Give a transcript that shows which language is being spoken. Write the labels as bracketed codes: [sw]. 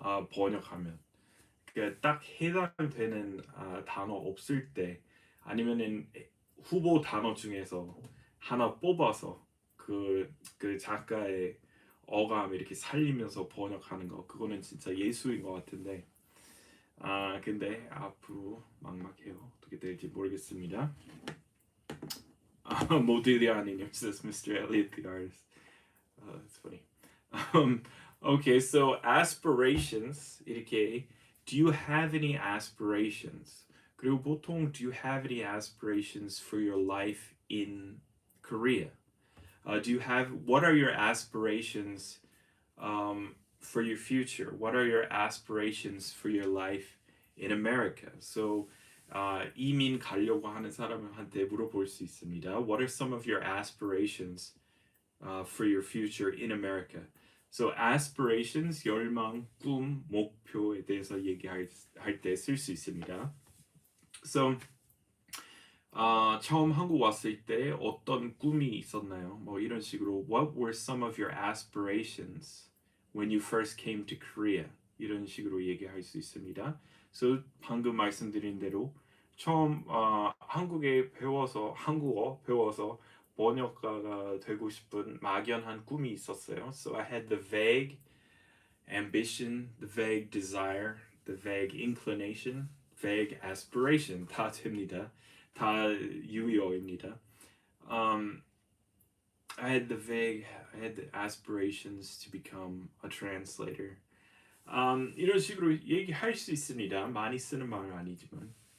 [ko] 번역하면 그러니까 딱 해당되는 단어 없을 때 아니면은 후보 단어 중에서 하나 뽑아서 그 작가의 어감 이렇게 살리면서 번역하는 거 그거는 진짜 예술인 것 같은데 근데 앞으로 막막해요. 어떻게 될지 모르겠습니다. [en] 모딜리아님 says Mr. Elliot the artist. That's funny. Um, okay, so aspirations [ko] 이렇게 [en] do you have any aspirations? [ko] 그리고 보통 [en] do you have any aspirations for your life in Korea? Do you have what are your aspirations for your future? What are your aspirations for your life in America? [ko] So 이민 가려고 하는 사람한테 물어볼 수 있습니다. [en] What are some of your aspirations for your future in America? [ko] So aspirations, 열망, 꿈, 목표에 대해서 얘기할 때 쓸 수 있습니다. So 처음 한국 왔을 때 어떤 꿈이 있었나요? 뭐 이런 식으로 [en] What were some of your aspirations when you first came to Korea? [ko] 이런 식으로 얘기할 수 있습니다. So 방금 말씀드린 대로 처음 한국에 배워서 한국어 배워서 번역가가 되고 싶은 막연한 꿈이 있었어요. [en] So I had the vague ambition, the vague desire, the vague inclination, vague aspiration [ko] 다 됩니다. 다 유효입니다. [en] I had the aspirations to become a translator. [ko] 이런 식으로 얘기할 수 있습니다. 많이 쓰는 말은 아니지만.